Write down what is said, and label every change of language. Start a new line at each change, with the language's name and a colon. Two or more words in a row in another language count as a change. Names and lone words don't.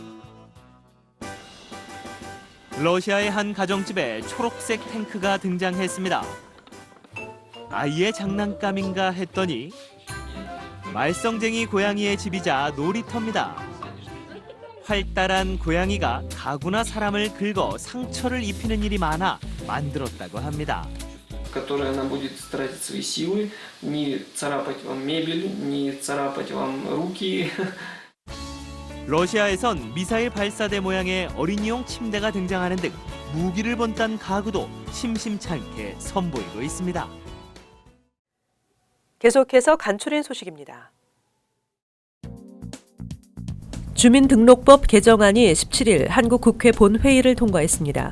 Korean: 러시아의 한 가정집에 초록색 탱크가 등장했습니다. 아이의 장난감인가 했더니 말썽쟁이 고양이의 집이자 놀이터입니다. 활달한 고양이가 가구나 사람을 긁어 상처를 입히는 일이 많아 만들었다고 합니다.
Russian: которой она будет тратить свои силы, не царапать вам мебель, не царапать вам руки.
Korean: 러시아에선 미사일 발사대 모양의 어린이용 침대가 등장하는 등 무기를 본딴 가구도 심심찮게 선보이고 있습니다. 계속해서 간추린 소식입니다. 주민등록법 개정안이 17일 한국 국회 본회의를 통과했습니다.